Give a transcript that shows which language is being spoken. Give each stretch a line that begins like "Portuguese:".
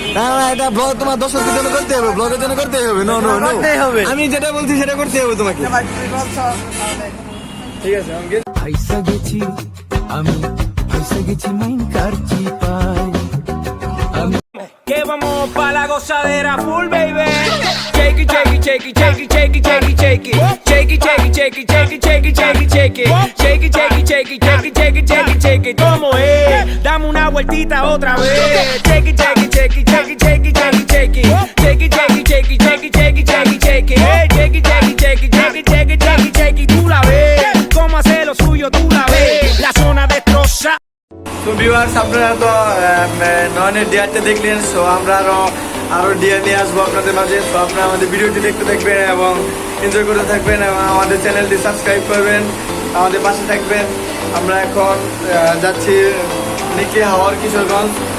Bangla: না না, এটা ব্লগ তোমার দর্শকদের জন্য করতে হবে, ব্লগের জন্য করতে হবে।
English: no no no,
Bangla: আমি যেটা বলছি সেটা করতে হবে তোমাকে। ঠিক আছে, ফাইসা গেছি আমি, ফাইসা গেছি মাইন কারচি পাই আমি।
Spanish: Que vamos pa la gozadera
English: full baby. Shake it, shake it, shake it, shake it, shake it, shake it, shake it. Shake it, shake it, shake it, shake it, shake it, shake it, shake it. Shake it, shake it, shake it, shake it, shake it, shake it, shake it.
Spanish: ¿Cómo es? Dame una vueltita otra vez.
English: Shake it, shake it, shake it, shake it, shake it, shake it, shake it. Shake it, shake it, shake it, shake it, shake it, shake it, shake it. Shake it, shake it, shake it, shake it, shake it, shake it, shake it.
Spanish: Tú la ves, cómo hace lo suyo, tú la ves. La zona destroza.
Bangla: তো viewers, আপনারা তো নয়নের ডিয়ারটা দেখলেন। So আমরা আরো deer নিয়ে আসবো আপনাদের মাঝে। তো আপনারা আমাদের ভিডিওটি দেখতে থাকবেন এবং এনজয় করতে থাকবেন এবং আমাদের চ্যানেলটি সাবস্ক্রাইব করবেন, আমাদের পাশে থাকবেন। আমরা এখন যাচ্ছি নিকলি হাওর কিশোরগঞ্জ।